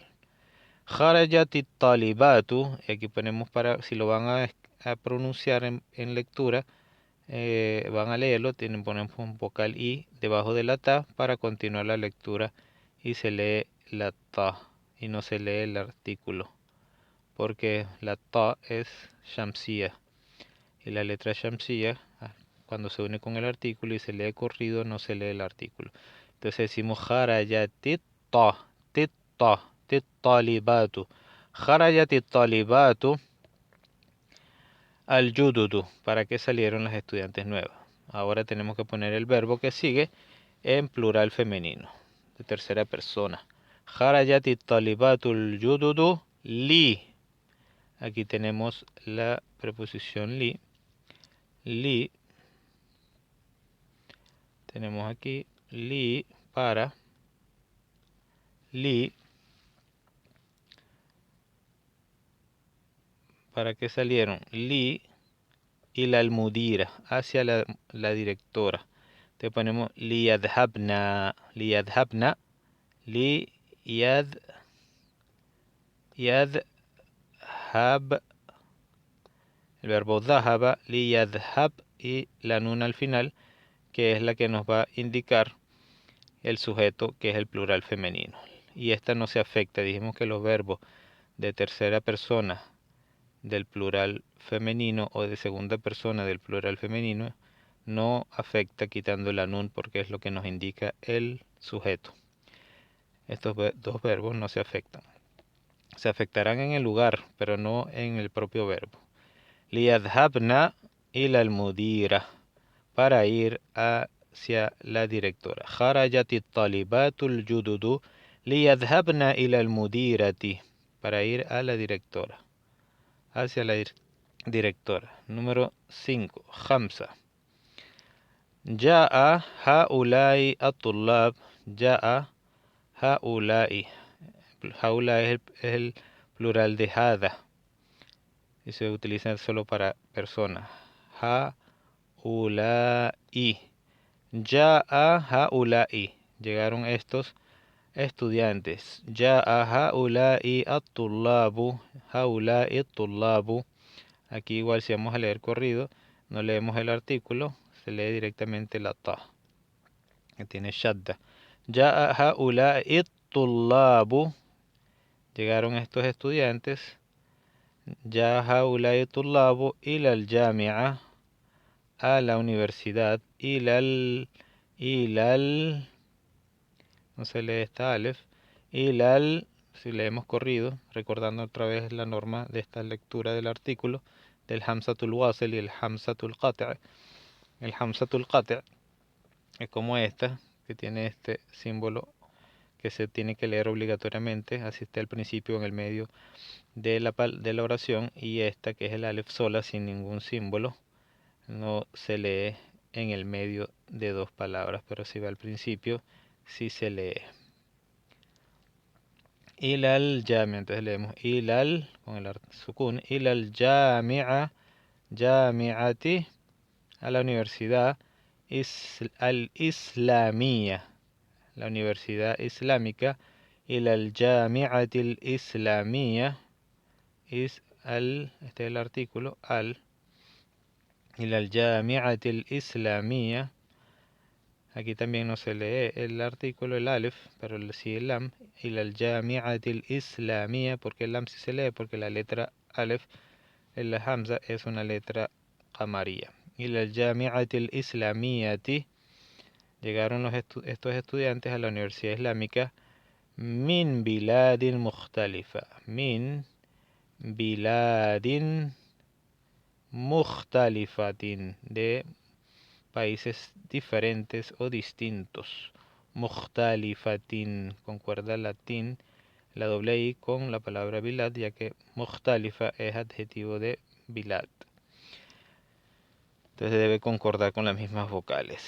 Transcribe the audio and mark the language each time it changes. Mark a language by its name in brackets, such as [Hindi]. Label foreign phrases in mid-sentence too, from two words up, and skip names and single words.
[Arabic] خرجتِ طالباتُ, [Spanish] y aquí ponemos para, si lo van a pronunciar en lectura, van a leerlo, ponemos un vocal I debajo de la ta para continuar la lectura y se lee la ta y no se lee el artículo, porque la ta es shamsiya y la letra shamsiya, cuando se une con el artículo y se lee corrido, no se lee el artículo. Entonces decimos [Arabic] خرجتِ ط، ط, [Spanish] talibatu. [Arabic] خرجتِ طالباتُ الجُدُدُ. [Spanish] ¿Para qué salieron las estudiantes nuevas? Ahora tenemos que poner el verbo que sigue en plural femenino, de tercera persona. [Arabic] خرجتِ طالباتُ الجُدُدُ لِ. [Spanish] Aquí tenemos la preposición li. Li. Tenemos aquí li para. Li. ¿Para qué salieron? Li y la almudira, hacia la directora. Te ponemos [Arabic] ليذهبن، ليذهبن، يذهب, [Spanish] el verbo dhahaba, liyadhab y la nun al final, que es la que nos va a indicar el sujeto, que es el plural femenino. Y esta no se afecta. Dijimos que los verbos de tercera persona del plural femenino o de segunda persona del plural femenino no afecta quitando la nun, porque es lo que nos indica el sujeto. Estos dos verbos no se afectan. Se afectarán en el lugar, pero no en el propio verbo. [Arabic] ليذهبن إلى المديرة, [Spanish] para ir hacia la directora. [Arabic] خرجت الطالباتُ الجُدُدُ ليذهبن إلى المديرة, [Spanish] para ir a la directora, hacia la directora. Número 5. [Arabic] خمسة. جاء هؤلاء الطلاب. جاء هؤلاء. هؤلاء [Spanish] es el plural de هذا y se utiliza solo para personas. [Arabic] هؤلاء. جاء هؤلاء. [Spanish] Llegaron estos estudiantes. [Arabic] جاء هؤلاء الطلاب. هؤلاء الطلاب. [Spanish] Aquí igual si vamos a leer corrido, no leemos el artículo, se lee directamente la ta, que tiene shadda. [Arabic] جاء هؤلاء الطلاب. [Spanish] Llegaron estos estudiantes. [Arabic] جاء هؤلاء الطلاب إلى الجامعة, [Spanish] a la universidad. No se lee esta alef. Si leemos corrido, recordando otra vez la norma de esta lectura del artículo, del [Arabic] همزة الوصل [Spanish] y el [Arabic] همزة القطع'. [Spanish] El [Arabic] همزة القطع' [Spanish] es como esta, que tiene este símbolo que se tiene que leer obligatoriamente, así está al principio o en el medio de la oración, y esta que es el alef sola sin ningún símbolo, no se lee en el medio de dos palabras, pero si va al principio, sí se lee. [Arabic] إلى الجامعة, [Spanish] entonces leemos ilal con el sukun, [Arabic] إلى الجامعة، جامعةِ, [Spanish] a la universidad [Arabic] الإسلامية, [Spanish] la universidad islámica. [Arabic] إلى الجامعةِ الإسلامية, [Spanish] este es el artículo, al. [Arabic] إلى الجامعةِ الإسلامية. [Spanish] Aquí también no se lee el artículo, el alef, pero sí el lam. [Arabic] إلى الجامعةِ الإسلامية, [Spanish] porque el lam sí se lee, porque la letra alef en la hamza es una letra qamariya. [Arabic] إلى الجامعةِ الإسلاميةِ. [Spanish] Llegaron estos estudiantes a la Universidad Islámica. [Arabic] من بلادٍ مختلفة. من بلادٍ مختلفةٍ. [Spanish] De países diferentes o distintos. [Arabic] مختلفةٍ. [Spanish] Concuerda latín, la doble I con la palabra bilad, ya que mukhtalifa es adjetivo de bilad. Entonces debe concordar con las mismas vocales.